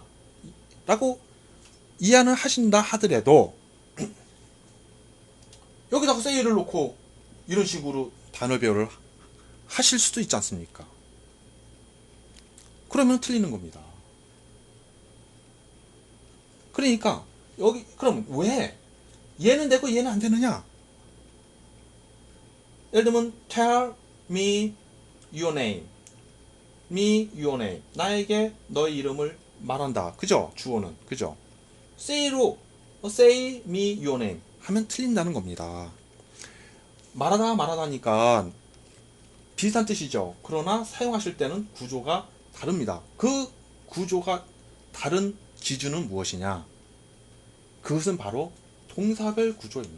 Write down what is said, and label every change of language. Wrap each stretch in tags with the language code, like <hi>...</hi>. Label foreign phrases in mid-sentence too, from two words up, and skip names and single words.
<ko>라고 이해는 하신다 하더라도 여기다가 say를 놓고 이런 식으로 단어 배열을 하실 수도 있지 않습니까? 그러면 틀리는 겁니다. 그러니까 여기 그럼 왜 얘는 되고 얘는 안 되느냐? 예를 들면</ko> <en>tell me your name. me your name.</en> <ko>나에게 너의 이름을 말한다. 그죠? 주어는. 그죠? say로</ko> <en>say me your name</en> <ko>하면 틀린다는 겁니다. 말하다니까 비슷한 뜻이죠. 그러나 사용하실 때는 구조가 다릅니다. 그 구조가 다른 기준은 무엇이냐? 그것은 바로 동사별 구조입니다.</ko>